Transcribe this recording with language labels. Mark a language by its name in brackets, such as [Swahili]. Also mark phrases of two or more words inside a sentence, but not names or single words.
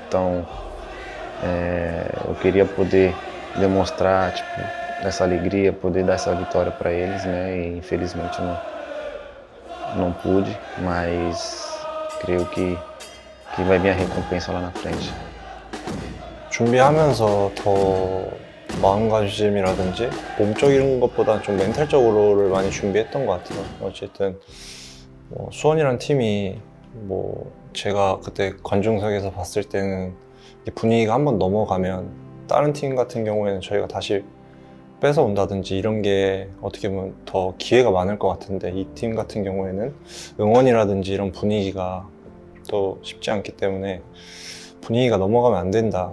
[Portuguese] Então eu queria poder demonstrar tipo, essa alegria, poder dar essa vitória para eles, né? E infelizmente não pude, mas creio que vai vir a recompensa lá na frente. [Korean] 준비하면서 더 마음가짐이라든지 몸적인 것보다 좀 멘탈적으로를 많이 준비했던 것 같아요. 어쨌든 수원이란 팀이 제가 그때 관중석에서 봤을 때는 분위기가 한번 넘어가면 다른 팀 같은 경우에는 저희가 다시 뺏어온다든지 이런 게 어떻게 보면 더 기회가 많을 것 같은데 이 팀 같은 경우에는 응원이라든지 이런 분위기가 또 쉽지 않기 때문에 분위기가 넘어가면 안 된다.